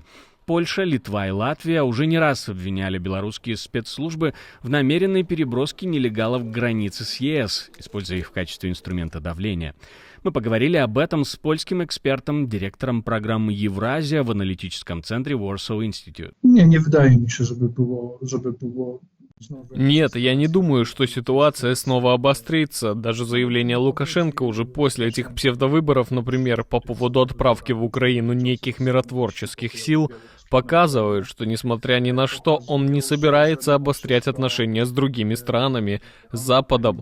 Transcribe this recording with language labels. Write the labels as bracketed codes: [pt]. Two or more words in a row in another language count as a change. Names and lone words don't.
[ru] Польша, Литва и Латвия уже не раз обвиняли белорусские спецслужбы в намеренной переброске нелегалов к границе с ЕС, используя их в качестве инструмента давления. Мы поговорили об этом с польским экспертом, директором программы «Евразия» в аналитическом центре Warsaw Institute. [pl] Nie wydaje mi się, żeby było [ru] Нет, я не думаю, что ситуация снова обострится. Даже заявление Лукашенко уже после этих псевдовыборов, например, по поводу отправки в Украину неких миротворческих сил, показывают, что, несмотря ни на что, он не собирается обострять отношения с другими странами, с Западом.